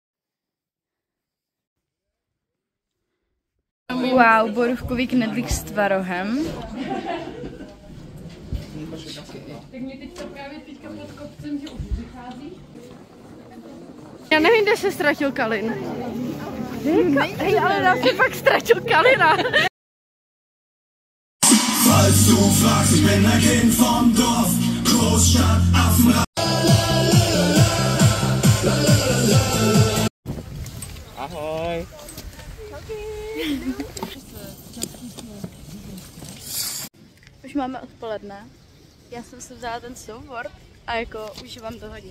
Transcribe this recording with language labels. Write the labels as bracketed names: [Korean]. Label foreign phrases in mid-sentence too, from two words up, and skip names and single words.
[Czech] Wow, borůvkový knedlík s tvarohem. Já nevím, kde se ztratil Kalin. Hej, ale já jsem fakt ztratil Kalina. [German] Falls du fragst, ich bin ein Kind vom Dorf, Großstadt, Affenrad. [Czech] Ahoj. Už máme odpoledne. Já jsem si vzala ten snowboard a jako užívám to hodně.